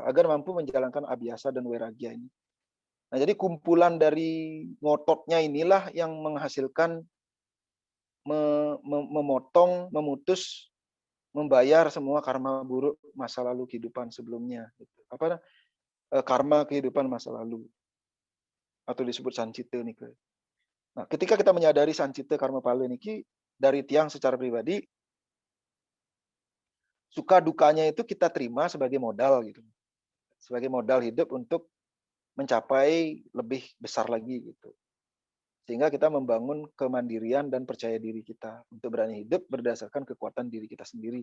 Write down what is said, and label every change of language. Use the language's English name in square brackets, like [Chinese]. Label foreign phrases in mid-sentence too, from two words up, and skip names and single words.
[Indonesian] Agar mampu menjalankan abhyasa dan wairagya ini. Nah, jadi kumpulan dari ngototnya inilah yang menghasilkan memotong, memutus, membayar semua karma buruk masa lalu kehidupan sebelumnya. Karma kehidupan masa lalu, atau disebut sancita nih. Nah, ketika kita menyadari sancita karma pala niki dari Tiang secara pribadi, suka dukanya itu kita terima sebagai modal gitu, sebagai modal hidup untuk mencapai lebih besar lagi gitu. Sehingga kita membangun kemandirian dan percaya diri kita untuk berani hidup berdasarkan kekuatan diri kita sendiri.